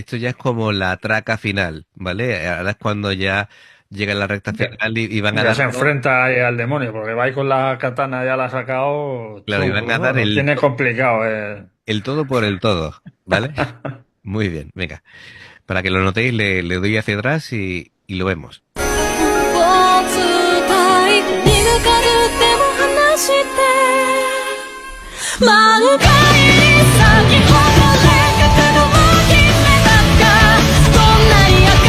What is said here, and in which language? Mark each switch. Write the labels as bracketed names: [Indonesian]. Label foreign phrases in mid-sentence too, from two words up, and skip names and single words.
[Spanish] Esto ya es como la traca final, ¿vale? Ahora es cuando ya llega la recta Ya, final y van a ya dar se todo, enfrenta ahí al demonio, porque va ahí con la katana, ya la ha sacado claro, y van a chungo, ¿no? dar Lo el, tiene complicado, el todo por el todo, ¿vale? Muy bien, venga. Para que lo notéis, le doy hacia atrás y lo vemos. [Japanese] 満開に咲き誇れ覚悟を決めたかどんなに赤